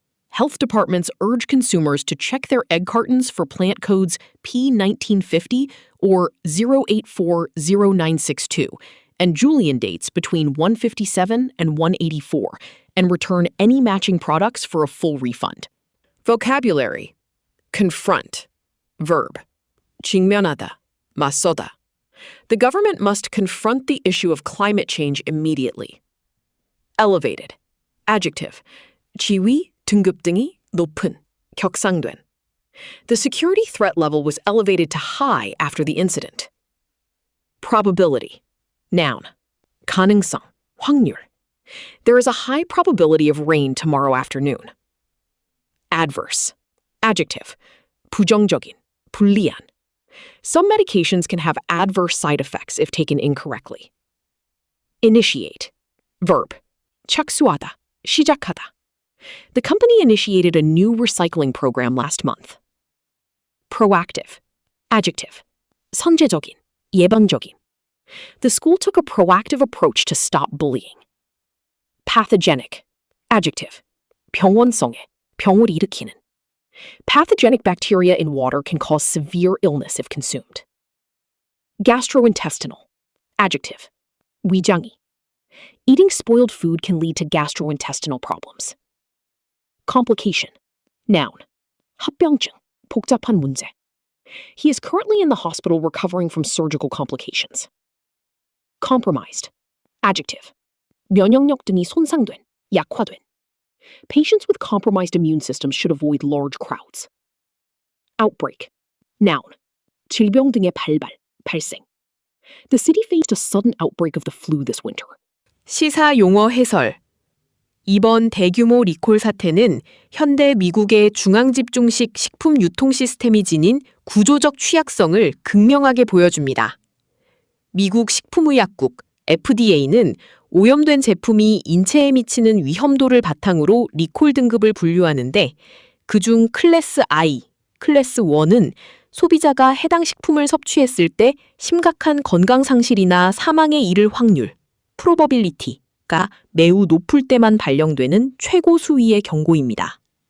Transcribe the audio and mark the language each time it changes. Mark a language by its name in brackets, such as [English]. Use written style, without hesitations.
[English] Health departments urge consumers to check their egg cartons for plant codes P1950 or 0840962 and Julian dates between 157 and 184, and return any matching products for a full refund. Vocabulary. Confront. Verb. 직면하다. 맞서다. The government must confront the issue of climate change immediately. Elevated. Adjective. [Korean] 지위, 등급 등이 높은, 격상된. [English] The security threat level was elevated to high after the incident. Probability. Noun. 가능성, 확률. There is a high probability of rain tomorrow afternoon. Adverse. Adjective. 부정적인, 불리한. Some medications can have adverse side effects if taken incorrectly. Initiate. Verb. 착수하다, 시작하다. The company initiated a new recycling program last month. Proactive. Adjective. 선제적인, 예방적인. The school took a proactive approach to stop bullying. Pathogenic. Adjective. [Korean] 병원성에, 병을 일으키는. [English] Pathogenic bacteria in water can cause severe illness if consumed. Gastrointestinal. Adjective. 위장이. Eating spoiled food can lead to gastrointestinal problems. Complication. Noun. 합병증, 복잡한 문제. He is currently in the hospital recovering from surgical complications. Compromised. Adjective. [Korean] 면역력 등이 손상된, 약화된. [English] Patients with compromised immune systems should avoid large crowds. Outbreak. Noun. 질병 등의 발생. The city faced a sudden outbreak of the flu this winter. [Korean] 시사 용어 해설. 이번 대규모 리콜 사태는 현대 미국의 중앙집중식 식품 유통 시스템이 지닌 구조적 취약성을 극명하게 보여줍니다. 미국 식품의약국 FDA는 오염된 제품이 인체에 미치는 위험도를 바탕으로 리콜 등급을 분류하는데 그중 클래스 I, 클래스 1은 소비자가 해당 식품을 섭취했을 때 심각한 건강 상실이나 사망에 이를 확률, probability가 매우 높을 때만 발령되는 최고 수위의 경고입니다.